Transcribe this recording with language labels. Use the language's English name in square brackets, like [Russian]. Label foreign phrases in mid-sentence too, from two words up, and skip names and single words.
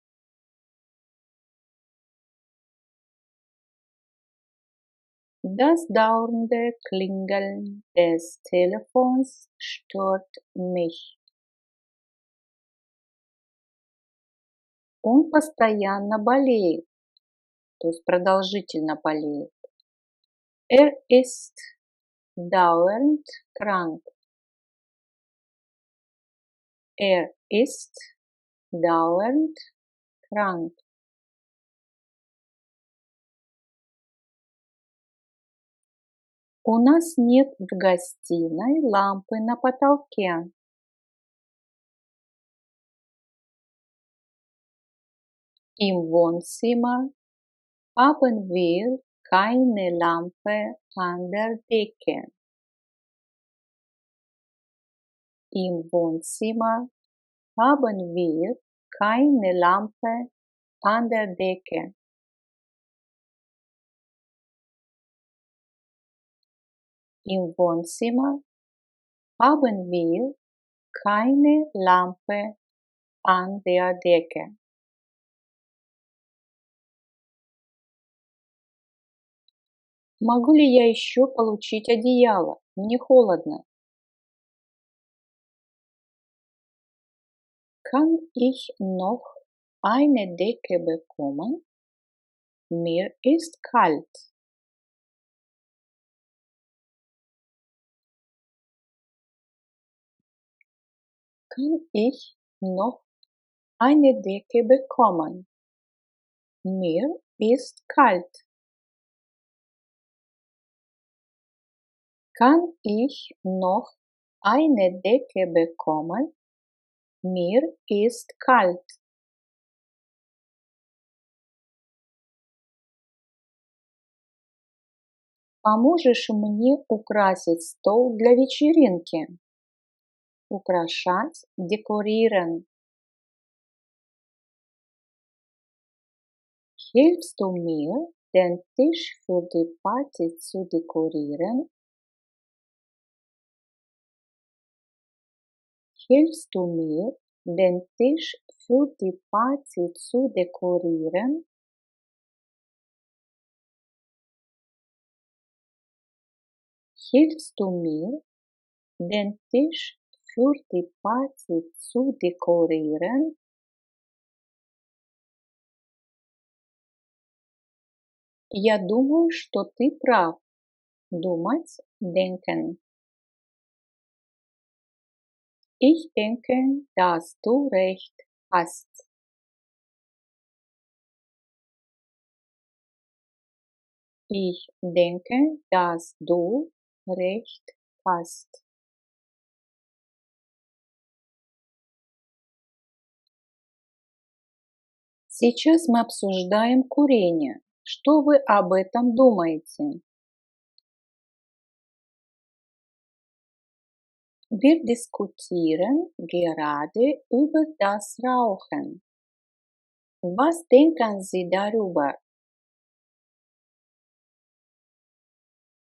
[German] Das dauernde Klingeln des Telefons stört mich. [Russian] Он постоянно болеет, то есть продолжительно болеет. [German] Er ist dauernd krank. Er ist dauernd krank. [Russian] У нас нет в гостиной лампы на потолке. [German] Im Wohnzimmer haben wir keine Lampe an der Decke. Im Wohnzimmer haben wir keine Lampe an der Decke. Im Wohnzimmer haben wir keine Lampe an der Decke. [Russian] Могу ли я еще получить одеяло? Мне холодно. [German] Kann ich noch eine Decke bekommen? Mir ist kalt. Kann ich noch eine Decke bekommen? Mir ist kalt. Kann ich noch eine Decke bekommen? Mir ist kalt. [Russian] Поможешь мне украсить стол для вечеринки? Украшать, dekorieren. [German] Hilfst du mir, den Tisch für die Party zu dekorieren? Hilfst du mir, den Tisch für die Party zu dekorieren? Hilfst du mir, den Tisch für die Party zu dekorieren? [Russian] Я думаю, что ты прав. Думать, denken. [German] Ich denke, dass du recht hast. Ich denke, dass du recht hast. [Russian] Сейчас мы обсуждаем курение. Что вы об этом думаете? [German] Wir diskutieren gerade über das Rauchen. Was denken Sie darüber?